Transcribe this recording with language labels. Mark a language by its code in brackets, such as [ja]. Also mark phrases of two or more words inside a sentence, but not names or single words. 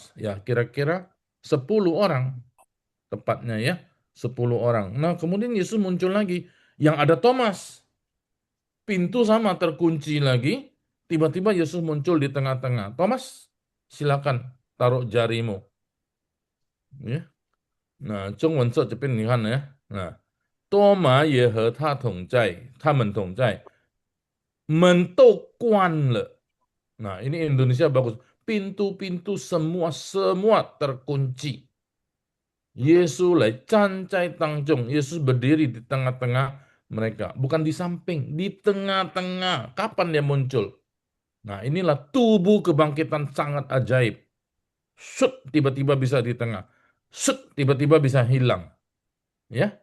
[id] Ya, kira-kira 10 orang. Tepatnya ya, 10 orang. Nah, kemudian Yesus muncul lagi. Yang ada Thomas. Pintu sama terkunci lagi. Tiba-tiba Yesus muncul di tengah-tengah. Thomas, silakan taruh jarimu. Ya. Nah, [zh] 中文这边你看呢？多马也和他同在，他们同在，门都关了。 [id] Nah, ini Indonesia bagus. Pintu-pintu semua terkunci. [zh] Yesus 来站在当中, [id] Yesus berdiri di tengah-tengah mereka, bukan di samping, di tengah-tengah. Kapan dia muncul? Nah, inilah tubuh kebangkitan sangat ajaib. Shut, tiba-tiba bisa di tengah. Shut, tiba-tiba bisa hilang. Ya.